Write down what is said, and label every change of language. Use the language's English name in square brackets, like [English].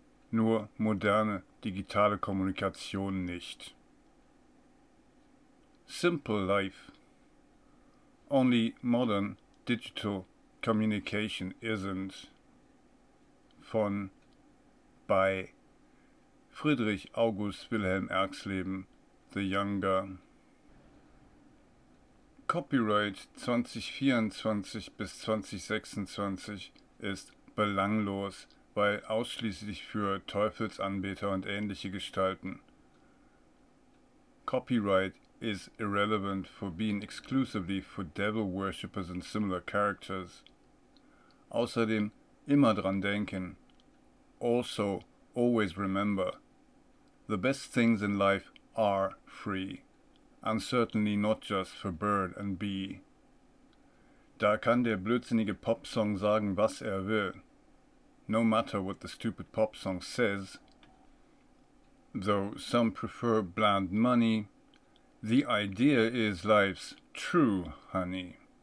[German] Nur moderne digitale Kommunikation nicht. [English] Simple life. Only modern digital communication isn't. [German] Von bei Friedrich August Wilhelm Erxleben, The Younger. Copyright 2024 bis 2026 ist belanglos, weil ausschließlich für Teufelsanbeter und ähnliche Gestalten. [English] Copyright is irrelevant for being exclusively for devil worshippers and similar characters. [German] Außerdem immer dran denken. [English] Also always remember. The best things in life are free. And certainly not just for bird and bee. [German] Da kann der blödsinnige Popsong sagen, was will. [English] No matter what the stupid pop song says, though some prefer bland money, the idea is life's true honey.